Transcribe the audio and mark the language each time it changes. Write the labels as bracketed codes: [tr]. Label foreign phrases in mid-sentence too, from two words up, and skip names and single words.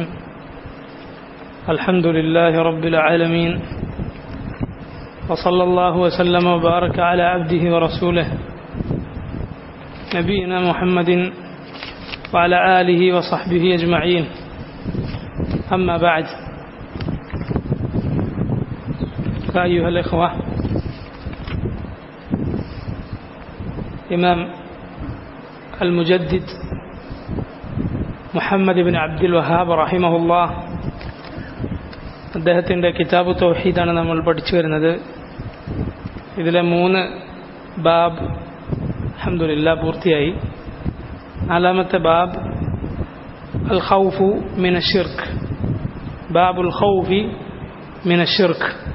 [ar] الحمد لله رب العالمين، وصلى الله وسلم وبارك على عبده ورسوله نبينا محمد وعلى آله وصحبه أجمعين. أما بعد، فأيها الإخوة، إمام المجدد [ml] മുഹമ്മദ് ഇബ്നു അബ്ദുൽ വഹാബ് റഹിമഹുല്ലാഹ് അദ്ദേഹത്തിൻ്റെ കിതാബ് തൗഹീദാണ് നമ്മൾ പഠിച്ചു വരുന്നത്. ഇതിലെ 3 ബാബ് അൽഹംദുലില്ലാഹ് പൂർത്തിയായി. 4ാമത്തെ ബാബ് [ar] الخوف من الشرك باب الخوف من الشرك.